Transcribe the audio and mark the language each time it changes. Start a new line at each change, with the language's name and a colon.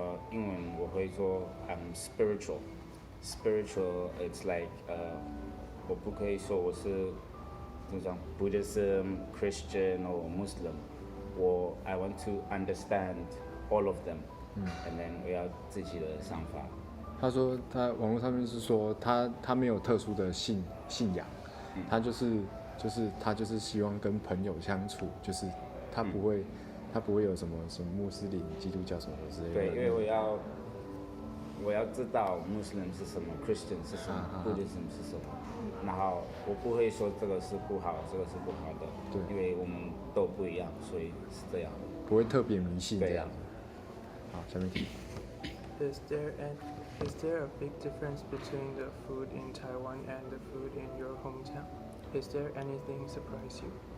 Chinese: 英文我会说
English: I'm spiritual. Spiritual, it's like
Chinese: 我不可以说我是。
English: Buddhism, Christian or Muslim, I want to understand all of them, and then
Chinese: 我要自己的想法。他说他网络上面是说他没有特殊的信仰，他就是希望跟朋友相处，就是他不会有什么穆斯林、基督教什么之类的。对，因为我要知道 Muslim 是什么 ，Christian 是什么 ，Buddhism 是什么。然后我不会说这个是不好，这个是不好的，对，因为我们都不一样，所以是这样。不会特别迷信这样。好，下面题。
English: Is there a big difference between the food in Taiwan and the food in your hometown? Is there anything surprise you?